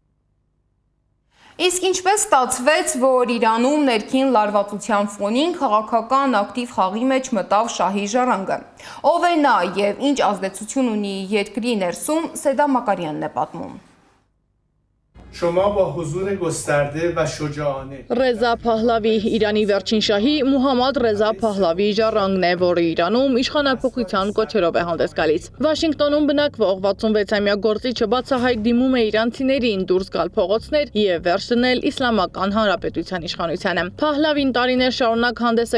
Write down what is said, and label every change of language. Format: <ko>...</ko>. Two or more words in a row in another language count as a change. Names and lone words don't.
<hy>Իսկ ինչպես ստացվեց, որ Իրանում ներքին լարվածության ֆոնին քաղաքական ակտիվ խաղի մեջ մտավ շահի ժառանգը։ Ով է նա եւ ինչ ազդեցություն ունի երկրի ներսում, Սեդա Մակարյանն է պատմում։</hy> <fa>شما با حضور گسترده و شجاعانه</fa> <hy>Ռեզա Փահլավի Իրանի վերջին շահի Մուհամմադ Ռեզա Փահլավի ժառանգն է, որը Իրանում իշխանափոխության կոչերով է հանդես գալիս։ Վաշինգտոնում բնակվող 66-ամյա գործիչը բացահայտ դիմում է իրանցիներին դուրս գալ փողոցներ եւ վերջ դնել Իսլամական Հանրապետության իշխանությանը։ Փահլավին տարիներ շարունակ հանդես է</hy>